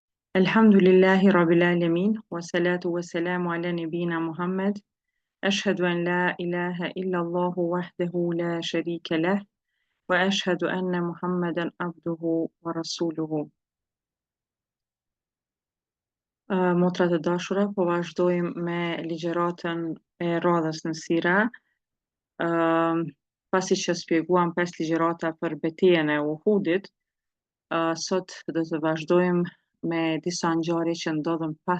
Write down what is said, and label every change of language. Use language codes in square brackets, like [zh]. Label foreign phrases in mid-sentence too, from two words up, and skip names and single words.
[ar] الحمد لله رب العالمين، والصلاة والسلام على نبينا محمد. أشهد أن لا إله إلا الله وحده لا شريك له، وأشهد أن محمدا عبده ورسوله. [sq] Motra të dashura, po vazhdojmë me ligjëratën e radhës në Sira. Pasi që shpjeguam 5 ligjërata për betejën e Uhudit, sot do të vazhdojmë me disa ngjarje që ndodhen pas